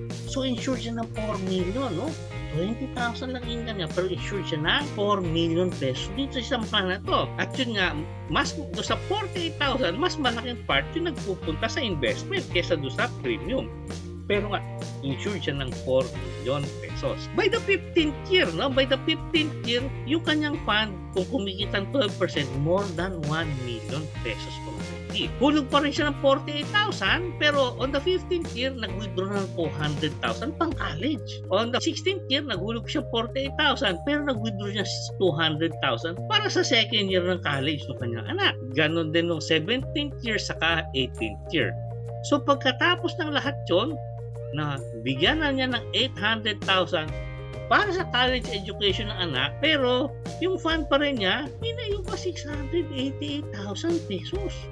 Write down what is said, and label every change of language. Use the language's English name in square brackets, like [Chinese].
[Filipino] So, insured siya ng 4 million, no? 20,000 lang income niya, pero insured siya ng 4 million pesos dito sa isang plan na to. At yun nga, mas do sa 48,000, mas malaking part yung nagpupunta sa investment kesa do sa premium. Pero nga, insured siya ng 4 million pesos. [English] By the 15th year, no? By the 15th year, [Filipino] yung kanyang fund, kung kumikita ng 12%, [English] more than 1 million pesos already. [Filipino] Hulog pa rin siya ng 48,000, pero [English] on the 15th year, [Filipino] nag-withdraw ng 200,000 pang college. [English] On the 16th year, [Filipino] naghulog siya 48,000, pero nag-withdraw niya 200,000 para sa second year ng college ng kanyang anak. Ganon din nung 17th year, saka 18th year. So pagkatapos ng lahat yun, na bigyan na niya ng 800,000 para sa college education ng anak, pero yung fund pa rin niya, minayo pa 688,000 pesos.